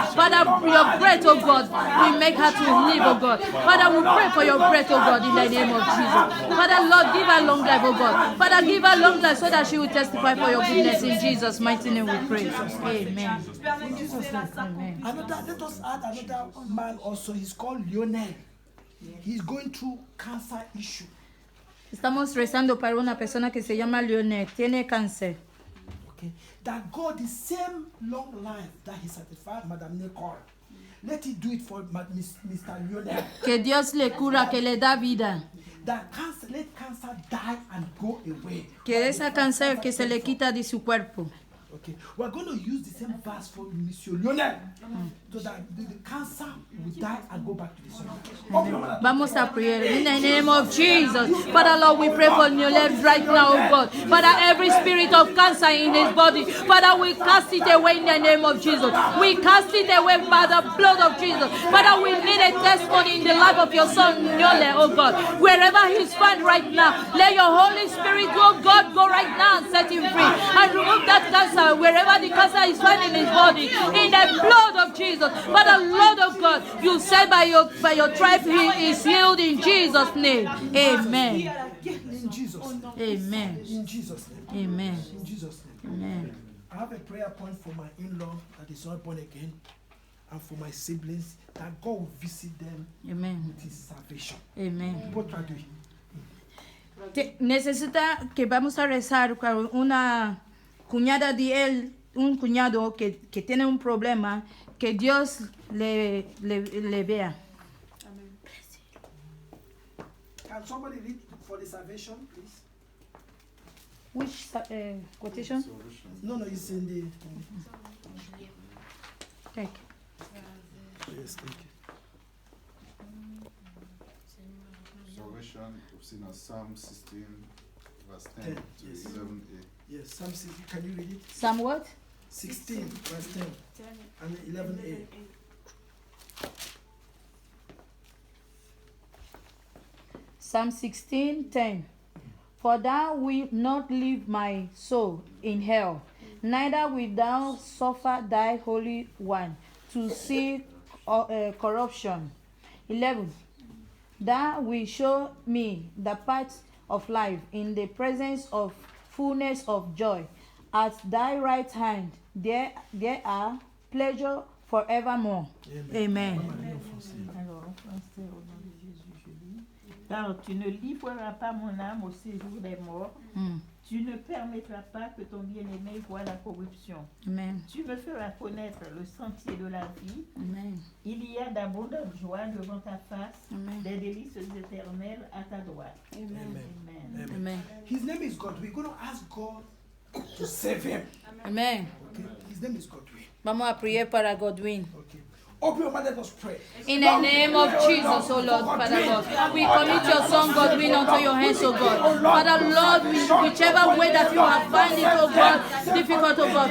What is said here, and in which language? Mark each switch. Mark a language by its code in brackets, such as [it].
[en] Father, your breath, oh God, will make her to live, oh God. Father, we pray for your breath, oh God, in the name of Jesus. Father, Lord, give her long life, oh God. Father, give her long life so that she will testify for your goodness. In Jesus' mighty name we pray. Amen. In Jesus' name. Amen. Let us add another man also. He's called Lionel. He's going through cancer issue. [es] Estamos rezando para una persona que se llama Leonel. Tiene cáncer. [en] Okay. That God, the same long life that He satisfied Madame Nicole, let He do it for Mr. Lionel. [es] Que Dios le cura, que le da vida. [en] That cancer, let cancer die and go away. [es] Que esa cáncer que se le quita de su cuerpo. [en] Okay, we're going to use the same verse for Monsieur Lionel, so that the cancer will die and go back to the sun. [es] Vamos a [en] pray in the name of Jesus. Father Lord, we pray for Lionel right now, oh God. Father, every spirit of cancer in his body, Father, we cast it away in the name of Jesus. We cast it away by the blood of Jesus. Father, we need a testimony in the life of your son Lionel, oh God. Wherever he's found right now, let your Holy Spirit, oh God, go right now and set him free and remove that cancer. Wherever the cancer is found in his body, in the blood of Jesus. Father, Lord of God, you said by your tribe he is healed in Jesus' name. Amen. In Jesus' name. Amen. In Jesus' name. Amen. In Jesus' name. Amen. I have a prayer point for my in-law that is not born again, and for my siblings that God will visit them Amen. with His salvation. Amen. What traduit? [es] Necesita que vamos a rezar con una cuñada de él, un cuñado que tiene un problema, que Dios le vea. [en] Can somebody read for the salvation, please? Which quotation? No, it's in the. Take. Yes, thank you. Salvation, we've seen as Psalm 16, verse 10 10, to yes. 11a. Yes, Psalm 16. Can you read it? Psalm what? 16, verse 10 and 11a. Psalm 16:10. For thou wilt not leave my soul in hell, neither wilt thou suffer thy Holy One to see corruption. 11. Thou wilt show me the path of life in the presence of fullness of joy. At thy right hand there are pleasure forevermore. Amen. [fr] Alors, en français, au nom de Jésus, je lis. Car tu ne livreras pas mon âme au séjour des morts. Tu ne permettras pas que ton bien-aimé voie la corruption. Amen. Tu me feras connaître le sentier de la vie. Amen. Il y a d'abondantes joies devant ta face, Amen. des délices éternelles à ta droite. Amen. Amen. Amen. [en] His name is God. We're going to ask God to save him. Amen. Okay? His name is Godwin. [es] Vamos a prier para Godwin. [en] Okay. Open your mouth, let us pray. In the name of Jesus, O Lord, Father God, we commit your son Godwin unto your hands, O God. Father Lord, whichever way that you have found it, O God, difficult, O God.